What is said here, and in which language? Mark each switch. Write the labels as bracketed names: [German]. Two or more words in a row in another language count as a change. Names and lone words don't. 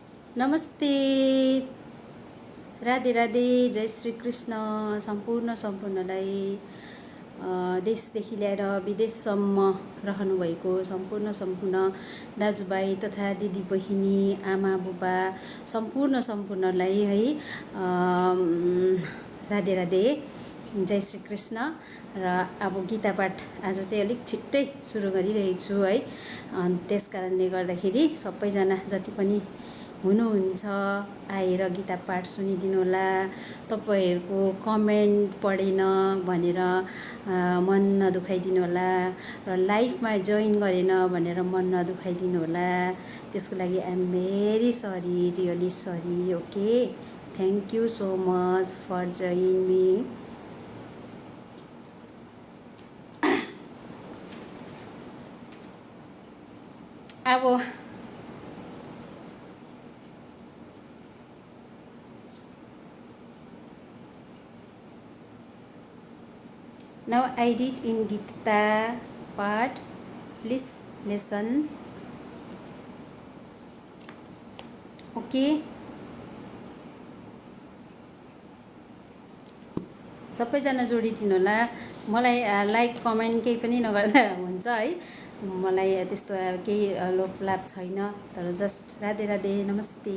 [Nepali] नमस्ते, राधे राधे, जय श्री कृष्ण। सम्पूर्णलाई देशदेखि लिएर विदेशसम्म रहनुभएको सम्पूर्ण दाजुभाइ तथा दिदी बहिनी आमा बुबा सम्पूर्णलाई है राधे राधे, जय श्री कृष्ण। र अब गीता पाठ आज चाहिँ अलिक छिट्टै सुरु गरिरहेको छु है। त्यस कारणले गर्दाखेरि सबैजना जति पनि हुनुहुन्छ आएर गीता पाठ सुनिदिनु होला। तपाईहरूको कमेन्ट पढेन भनेर मन नदुखाइदिनु होला र लाइफमा जोइन गरेन भनेर मन नदुखाइदिनु होला। त्यसको लागि [English] I am very sorry, really sorry. Okay, thank you so much for join me. अब now I read in Gita part, please listen. [Nepali] Okay, सबैजना जोडिदिनु होला। मलाई लाइक कमेन्ट केही पनि नगर्दा हुन्छ है। मलाई त्यस्तो केही लोभलाभ छैन, तर जस्ट राधे राधे, नमस्ते।